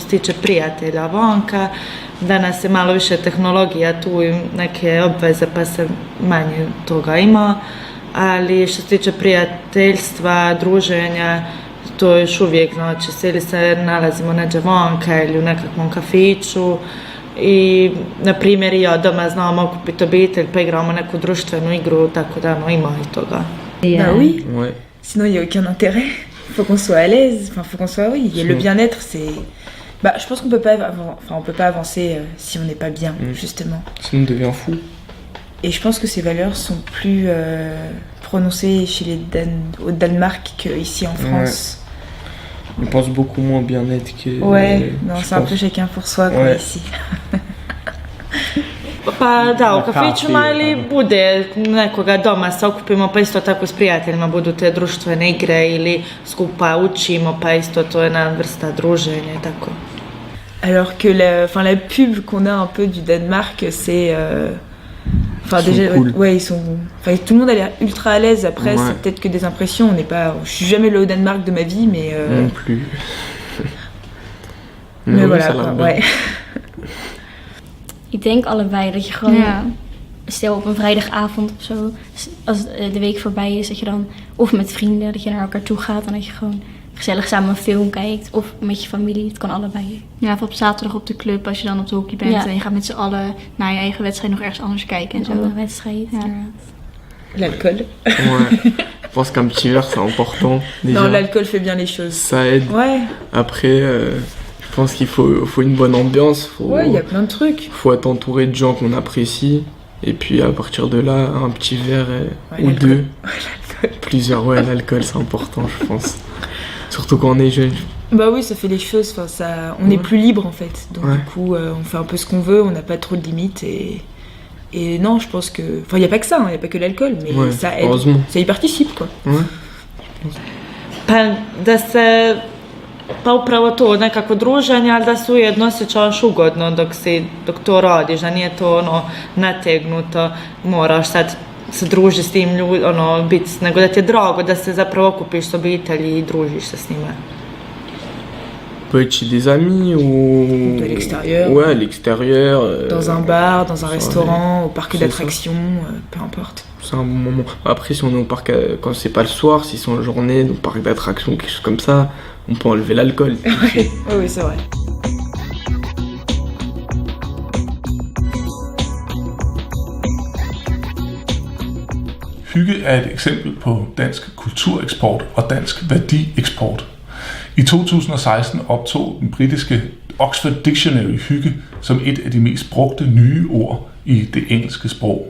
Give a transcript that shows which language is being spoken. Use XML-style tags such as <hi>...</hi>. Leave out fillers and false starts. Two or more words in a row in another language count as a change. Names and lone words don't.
<hr>tiče prijatelja vanka, danas je malo više tehnologija tu i neke obveze pa se manje toga ima, ali što se tiče prijateljstva, druženja, to je još uvijek, znači, ili se nalazimo neđe vanka ili u nekakvom kafiću i, na primjer, i ja doma znam okupiti obitelj pa igramo neku društvenu igru, tako da ima i toga.</hr> <fr>Bah oui, Ouais. sinon il n'y a aucun intérêt. Il faut qu'on soit à l'aise, enfin, faut qu'on soit, oui, et le bien-être, c'est... Bah, je pense qu'on peut pas avancer si on n'est pas bien, justement. Sinon, on devient fou. Et je pense que ces valeurs sont plus prononcées au Danemark qu'ici en France. On pense beaucoup moins au bien-être que... Ouais, non, je c'est un pense. peu chacun pour soi, quoi, Ouais. ici.</fr> <hr>Pa da, u Na kafićima kafi, ili bude nekoga doma se okupimo pa isto tako s prijateljima budu te društvene igre ili skupa učimo pa isto to je jedna vrsta druženja i tako.</hr> <fr>Alors que la pub qu'on a un peu du Danemark, c'est... Enfin, Ils sont déjà, cool. ouais, tout le monde a l'air ultra à l'aise. Après, Ouais. c'est peut-être que des impressions. Je suis jamais allée au Danemark de ma vie, mais... Non plus. mais oui, voilà, ça a l'air quoi, bien. ouais.</fr> <nl>Ik denk allebei dat je gewoon, Ja. stel op een vrijdagavond of zo, als de week voorbij is, dat je dan of met vrienden, dat je naar elkaar toe gaat en dat je gewoon gezellig samen een film kijkt, of met je familie. Het kan allebei. Ja, of op zaterdag op de club als je dan op de hockey bent Ja. en je gaat met z'n allen naar je eigen wedstrijd nog ergens anders kijken en Een zo. andere wedstrijd. Ja. inderdaad.</nl> <fr>L'alcool. Ouais. Je pense qu'un petit verre, c'est important. Déjà. Non, l'alcool fait bien les choses. Ça aide. Ouais, Après, je pense qu'il faut une bonne ambiance. ouais, il y a plein de trucs. Faut être entouré de gens qu'on apprécie. Et puis à partir de là, un petit verre Ouais, ou l'alcool. deux. Plusieurs, ouais, l'alcool c'est important, je pense. Surtout quand on est jeune. Bah oui, ça fait les choses. Enfin, on est plus libre en fait. Donc Ouais. du coup, on fait un peu ce qu'on veut. On n'a pas trop de limites et non, je pense que... Enfin, il n'y a pas que ça. Il n'y a pas que l'alcool, mais Ouais, ça aide. heureusement. Ça y participe, quoi. Ouais. Pa da se, pa upravo to, nekako druženje, ali da se ujedno osjećaš ugodno dok to radiš, da nije to ono nategnuto, moraš sad se družiti s tim ljudima, nego da ti je drago da se zapravo okupiš s obitelji i družiš se s njima. Peut être chez des amis ou... De l'extérieur. Ouais, à l'extérieur. Dans un bar, dans un ça, restaurant, au parc c'est d'attractions, peu importe. C'est un bon moment. Après, si on est au parc, quand c'est pas le soir, si c'est en journée, au parc d'attractions, quelque chose comme ça, on peut enlever l'alcool. Oui, oui, c'est vrai.</fr> <da>Hygge er et eksempel på dansk kultureksport og dansk værdieksport. I 2016 optog den britiske Oxford Dictionary hygge som et af de mest brugte nye ord i det engelske sprog.</da>